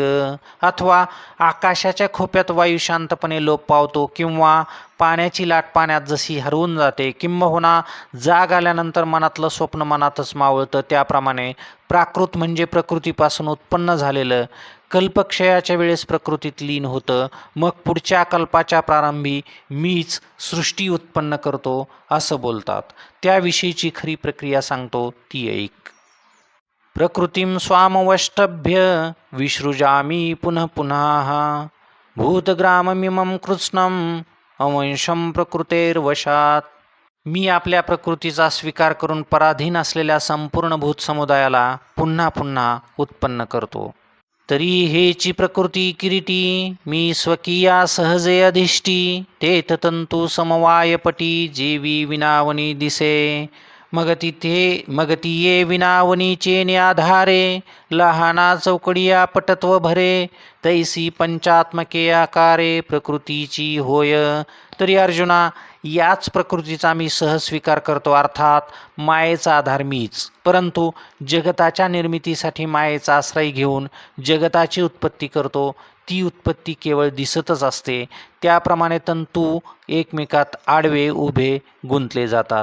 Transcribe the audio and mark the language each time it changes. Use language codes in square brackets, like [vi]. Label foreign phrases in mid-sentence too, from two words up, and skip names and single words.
[mr] अथवा आकाशाच्या खोप्यात वायू शांतपणे लोप पावतो, किंवा पाण्याची लाट पाण्यात जशी हरवून जाते, किंबहुना जाग आल्यानंतर मनातलं स्वप्न मनातच मावळतं, त्याप्रमाणे प्राकृत म्हणजे प्रकृतीपासून उत्पन्न झालेलं कल्पक्षयाच्या वेळेस प्रकृतीत लीन होतं. मग पुढच्या कल्पाच्या प्रारंभी मीच सृष्टी उत्पन्न करतो असं बोलतात. त्याविषयीची खरी प्रक्रिया सांगतो ती ऐक. [sa] प्रकृतीं स्वामवष्टभ्य विसृजामी पुनः पुनः, भूतग्राममिमं कृत्स्नं अवंशं प्रकृतेर्वशात. [mr] मी आपल्या प्रकृतीचा स्वीकार करून पराधीन असलेल्या संपूर्ण भूत समुदायाला पुन्हा पुन्हा उत्पन्न करतो. तरी हेची प्रकृती किरीटी मी स्वकीया सहजे अधिष्ठी, तेथ तंतू समवायपटी जेवी विनावनी दिसे. मग ती ये विनावनीचे न्याधारे, लहाना चौकडिया पटत्व भरे, तैसी पंचात्मके आकारे प्रकृतीची होय. तरी अर्जुना, याच प्रकृतीचा मी सहज स्वीकार करतो, अर्थात मायेचा आधार मीच. परंतु जगताच्या निर्मितीसाठी मायेचा आश्रय घेऊन जगताची उत्पत्ती करतो. ती उत्पत्ती केवळ दिसतच असते. त्याप्रमाणे तंतू एकमेकात आडवे उभे गुंतले जातात.